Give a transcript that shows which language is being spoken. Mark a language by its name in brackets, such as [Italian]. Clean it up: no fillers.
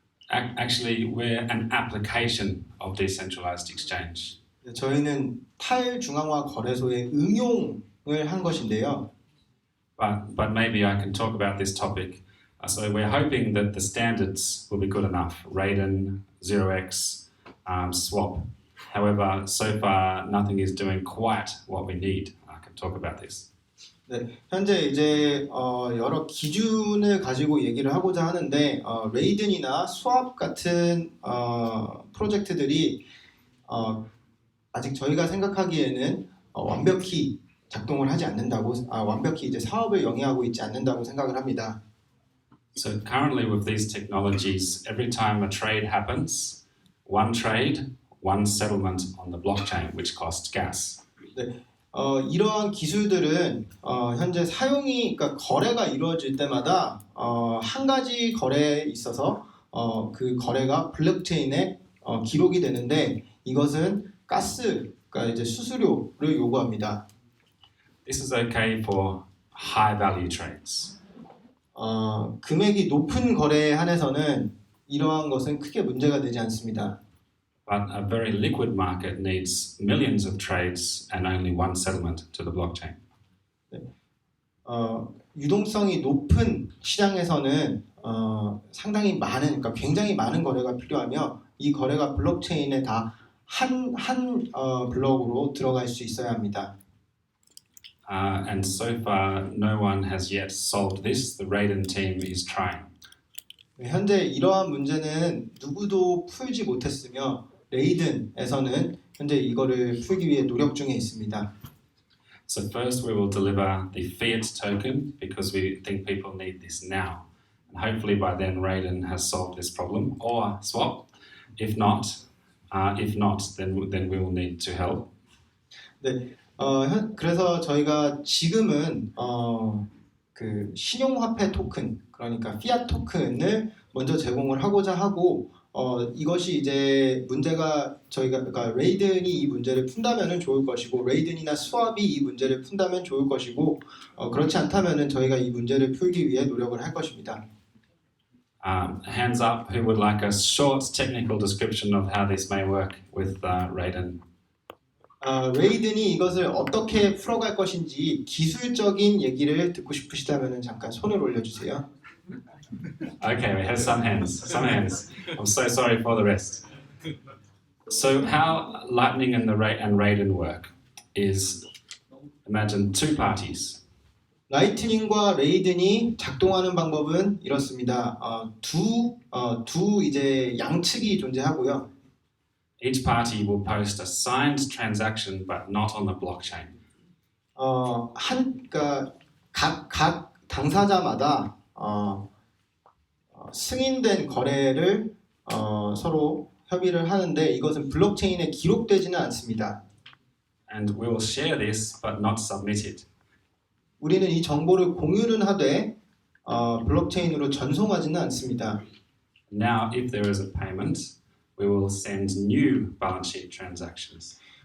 [English] Actually, we're an application of decentralized exchange. [Korean] 저희는 탈중앙화 거래소의 응용을 한 것인데요. [English] But maybe I can talk about this topic. So we're hoping that the standards will be good enough. Raiden, 0x, swap. However, so far nothing is doing quite what we need. I can talk about this. [Korean] 네, 현재 이제 여러 기준을 가지고 얘기를 하고자 하는데 레이든이나 스왑 같은 프로젝트들이 아직 저희가 생각하기에는 완벽히 작동을 하지 않는다고 완벽히 이제 사업을 영위하고 있지 않는다고 생각을 합니다. [English] So currently with these technologies, every time a trade happens, one trade, one settlement on the blockchain, which costs gas. [Korean] 네, 이러한 기술들은 현재 사용이 그러니까 거래가 이루어질 때마다 한 가지 거래에 있어서 그 거래가 블록체인에 기록이 되는데 이것은 가스, 그러니까 이제 수수료를 요구합니다. [English] This is okay for high value trades. [Korean] 금액이 높은 거래에 한해서는 이러한 것은 크게 문제가 되지 않습니다. [English] But a very liquid market needs millions of trades and only one settlement to the blockchain. [Korean] 네. 유동성이 높은 시장에서는 상당히 많은, 그러니까 굉장히 많은 거래가 필요하며 이 거래가 블록체인에 다 한 블록으로 들어갈 수 있어야 합니다. [English] And so far, no one has yet solved this. The Raiden team is trying. [Korean] 현재 이러한 문제는 누구도 풀지 못했으며 레이든에서는 현재 이거를 풀기 위해 노력 중에 있습니다. [English] So first, we will deliver the fiat token because we think people need this now. And hopefully, by then, Raiden has solved this problem or swap. If not, then we will need to help. [Korean] 네. 그래서 저희가 지금은 그 신용화폐 토큰, 그러니까 피앗 토큰을 먼저 제공을 하고자 하고 이것이 이제 문제가 저희가 그러니까 레이든이 이 문제를 푼다면은 좋을 것이고 레이든이나 스왑이 이 문제를 푼다면 좋을 것이고 그렇지 않다면은 저희가 이 문제를 풀기 위해 노력을 할 것입니다. [English] Hands up who would like a short technical description of how this may work with Raiden. [Korean] 레이든이 이것을 어떻게 풀어갈 것인지 기술적인 얘기를 듣고 싶으시다면 잠깐 손을 올려주세요. [English] Okay, we have some hands. I'm so sorry for the rest. So how Lightning and Raiden work is imagine two parties. [Korean] 라이트닝과 레이든이 작동하는 방법은 이렇습니다. 두 이제 양측이 존재하고요. [English] Each party will post a signed transaction, but not on the blockchain. [Korean] 그러니까 각 당사자마다 승인된 거래를 서로 협의를 하는데 이것은 블록체인에 기록되지는 않습니다. [English] And we will share this, but not submit it. [Korean] 우리는 이 정보를 공유는 하되 블록체인으로 전송하지는 않습니다. [English] Now, if there is a payment, we will send new balance sheet transactions.